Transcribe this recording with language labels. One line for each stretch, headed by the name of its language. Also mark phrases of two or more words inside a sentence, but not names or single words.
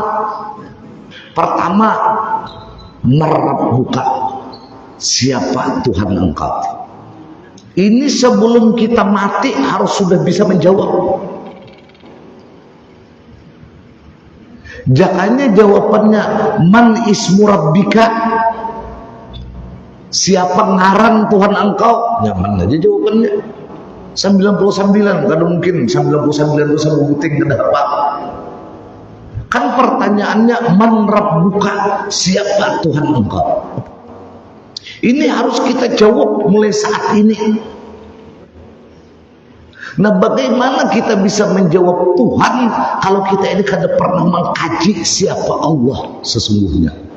Indonesian: Pertama, buka, siapa Tuhan engkau? Ini sebelum kita mati harus sudah bisa menjawab. Jangannya jawabannya
Arabic: من اسم ربك,
Indonesian: siapa ngaran Tuhan engkau? Nyaman aja jawabannya. 99, kada mungkin 99 itu sama buting kenapa? Kan pertanyaannya
Arabic: من ربك,
Indonesian: siapa Tuhan engkau? Ini harus kita jawab mulai saat ini. Nah, bagaimana kita bisa menjawab Tuhan kalau kita ini kada pernah mengkaji siapa Allah sesungguhnya?